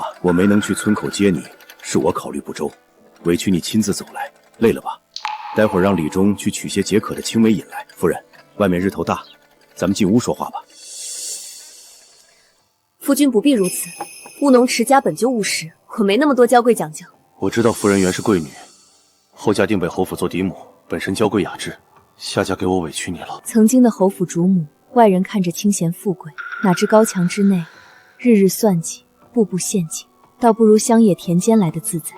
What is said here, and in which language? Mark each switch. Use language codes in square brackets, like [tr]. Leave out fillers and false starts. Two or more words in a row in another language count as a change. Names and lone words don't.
[zh] 我没能去村口接你，是我考虑不周，委屈你亲自走来，累了吧？待会儿让李忠去取些解渴的青梅饮来。夫人，外面日头大，咱们进屋说话吧。夫君不必如此，务农持家本就务實，我没那麼多嬌貴講究。我知道夫人原是貴女，後嫁定北侯府做嫡母，本身嬌貴雅致，下嫁給我委屈你了。曾經的侯府主母，外人看着清閒富貴，哪知高牆之內，日日算計，步步陷阱，倒不如鄉野田間來的自在。